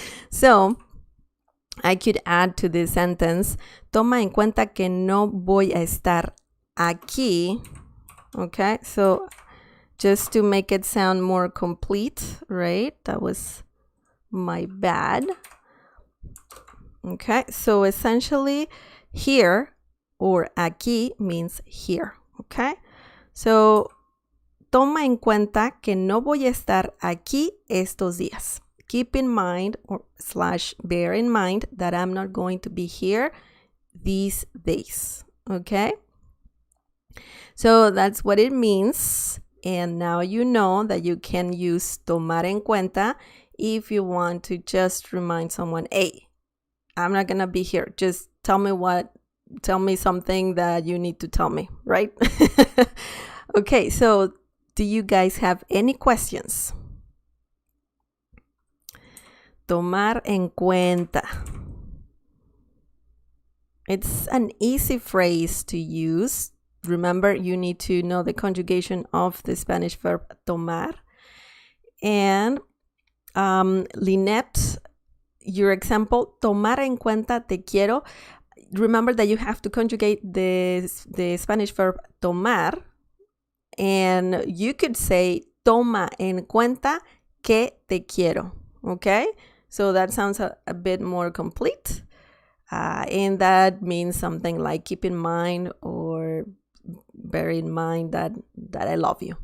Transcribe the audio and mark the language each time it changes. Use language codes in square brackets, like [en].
[en] So I could add to this sentence, [es] toma en cuenta que no voy a estar aquí. [en] Okay, so just to make it sound more complete, right? That was my bad. Okay, so essentially here or aquí means here. Okay, so [es] toma en cuenta que no voy a estar aquí estos días. [en] keep in mind or / bear in mind that I'm not going to be here these days. Okay? So that's what it means. And now you know that you can use [es] tomar en cuenta [en] if you want to just remind someone, hey, I'm not going to be here. Just tell me something that you need to tell me, right? Okay, so do you guys have any questions? [es] Tomar en cuenta. [en] It's an easy phrase to use. Remember, you need to know the conjugation of the Spanish verb tomar. And Lynette, your example, [es] tomar en cuenta te quiero. [en] Remember that you have to conjugate the Spanish verb tomar. And you could say, [es] toma en cuenta que te quiero. [en] Okay? So that sounds a bit more complete. And that means something like keep in mind or bear in mind that I love you.